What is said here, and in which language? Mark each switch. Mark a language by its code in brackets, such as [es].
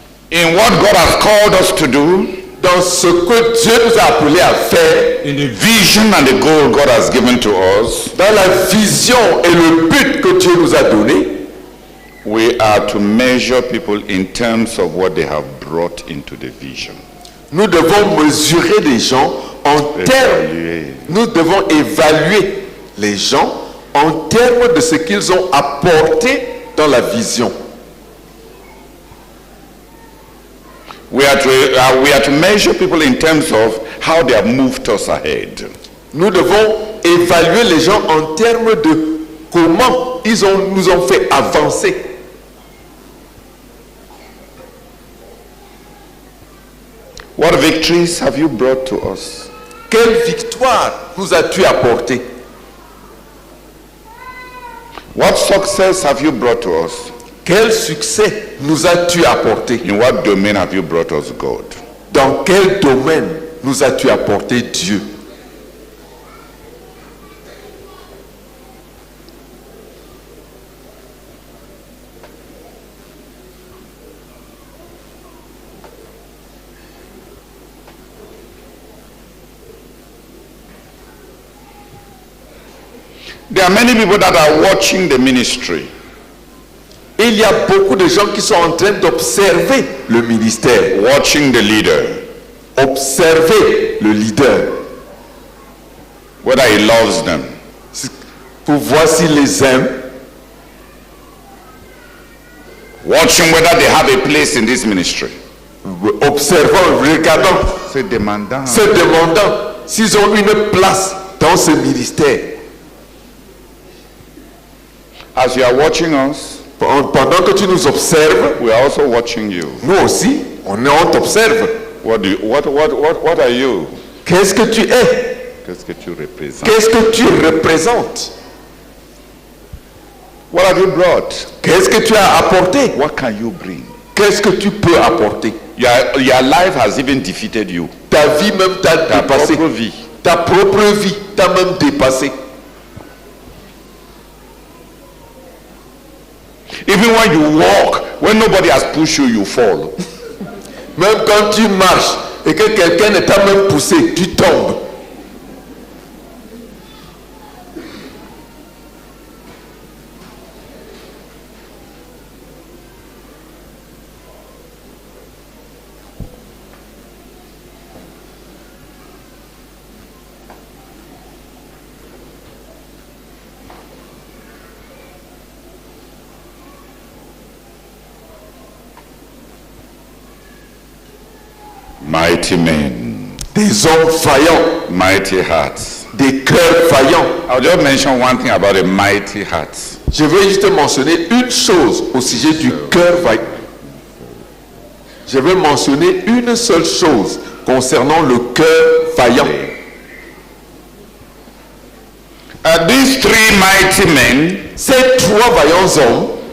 [en] In what God has called us to do, [fr] Dans ce que Dieu nous a appelés à faire, [en] in the vision and the goal God has given to us, [fr] dans la vision et le but que Dieu nous a donné, [en] we are to measure people in terms of what they have brought into the vision. [fr] nous devons mesurer les gens en termes, Évaluer. nous devons évaluer les gens en termes de ce qu'ils ont apporté dans la vision. [en] We are to measure people in terms of how they have moved us ahead. [fr] Nous devons évaluer les gens en termes de comment nous ont fait avancer. [en] What victories have you brought to us? [fr] Quelle victoire nous as-tu apporté? [en] What success have you brought to us? [fr] Quel succès nous as-tu apporté? [en] In what domain have you brought us God? [fr] Dans quel domaine nous as-tu apporté Dieu? [en] There are many people that are watching the ministry. [fr] Il y a beaucoup de gens qui sont en train d'observer le ministère, [en] Watching the leader, [fr] observer le leader, [en] whether he loves them, [fr] pour voir s'il les aime, [en] watching whether they have a place in this ministry. [fr] observant, regardant, C'est demandant. se demandant s'ils ont une place dans ce ministère. [en] As you are watching us, [fr] Pendant que tu nous observes, [en] we are also watching you. [fr] nous aussi, on t'observe. [en] What are you? [fr] Qu'est-ce que tu es? Qu'est-ce que tu représentes? Qu'est-ce que tu représentes? [en] What have you brought? [fr] Qu'est-ce que tu as apporté? [en] What can you bring? [fr] Qu'est-ce que tu peux apporter? [en] Your life has even defeated you. [fr] Ta vie même t'a Ta dépassé. propre vie. Ta propre vie t'a même dépassé. [en] Even when you walk, when nobody has pushed you, you fall. [fr] Même quand tu marches et que quelqu'un ne t'a même poussé, tu tombes. [en] Mighty men, [fr] Des hommes vaillants, [en] mighty hearts. [fr] des cœurs vaillants. [en] I'll just mention one thing about a mighty heart. [fr] Je vais juste mentionner une chose au sujet du cœur vaillant. Je vais mentionner une seule chose concernant le cœur vaillant. [en] These three mighty men [fr] Ces trois vaillants hommes